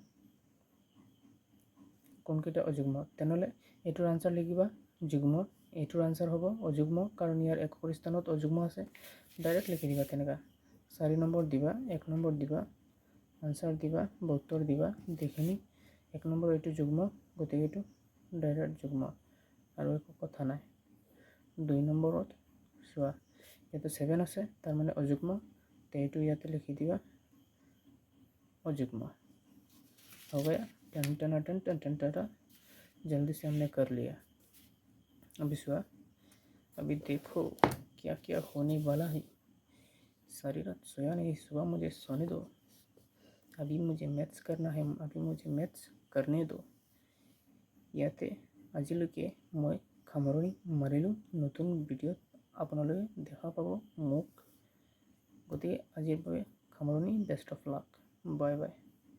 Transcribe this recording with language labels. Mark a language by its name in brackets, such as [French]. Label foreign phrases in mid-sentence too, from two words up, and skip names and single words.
[Assamese] কোনকেইটা অযুগ্ম তেনেহ'লে এইটোৰ আনচাৰ লিখিবা যুগ্ম এইটোৰ আনচাৰ হ'ব অযুগ্ম কাৰণ ইয়াৰ এককৰ স্থানত অযুগ্ম আছে ডাইৰেক্ট লিখি দিবা তেনেকুৱা 4 নম্বৰ দিবা 1 নম্বৰ দিবা আনচাৰ দিবা 72 দিবা দেখিনি 1 নম্বৰ এইটো যুগ্ম গতিকে এইটো ডাইৰেক্ট যুগ্ম আৰু একো কথা নাই 2 নম্বৰত চোৱা ইয়াতে 7 আছে তাৰ মানে অযুগ্ম তে এইটো ইয়াতে লিখি দিবা [Hindi] अजुग्म हो गया टन टन टन टन टन टन जल्दी से हमने कर लिया अभी सुआ अभी देखो क्या क्या होने वाला है सारी रात सोया नहीं सुबह मुझे सोने दो अभी मुझे मैथ्स करना है अभी मुझे मैथ्स करने दो [Assamese] ইয়াতে আজিলৈকে মই সামৰণি মাৰিলোঁ। নতুন ভিডিঅ'ত আপোনালোকে দেখা পাব মোক। গতিকে আজিৰ বাবে সামৰণি। [English] best of luck. bye bye.